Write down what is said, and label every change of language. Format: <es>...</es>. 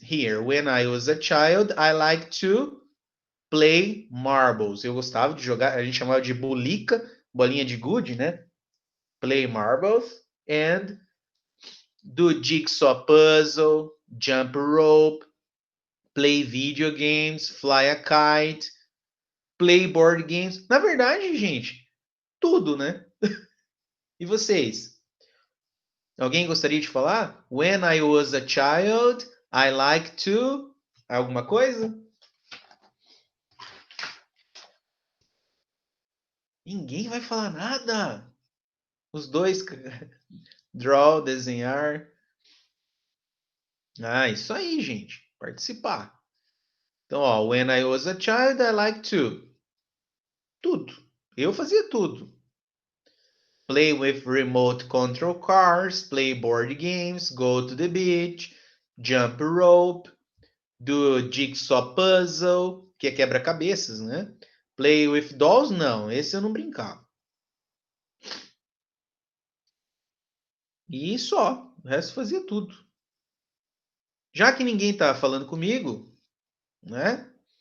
<en>Here, when I was a child, I like to play marbles.</en> <pt>Eu gostava de jogar, a gente chamava de bulica, bolinha de gude, né?</pt> <en>Play marbles and do jigsaw puzzle, jump rope, play video games, fly a kite, play board games.</en> <pt>Na verdade, gente, tudo, né? E vocês? Alguém gostaria de falar?</pt> <en>When I was a child, I like to...</en> <pt>Alguma coisa? Ninguém vai falar nada. Os dois, draw, desenhar. Ah, isso aí, gente. Participar. Então, ó,</pt> <en>when I was a child, I like to.</en> <pt>Tudo. Eu fazia tudo.</pt> <en>Play with remote control cars, play board games, go to the beach, jump rope, do jigsaw puzzle,</en> <pt>que é quebra-cabeças, né?</pt> <en>Play with dolls,</en> <pt>não, esse eu não brincava. E só, o resto fazia tudo. Já que ninguém está falando comigo, né?</pt>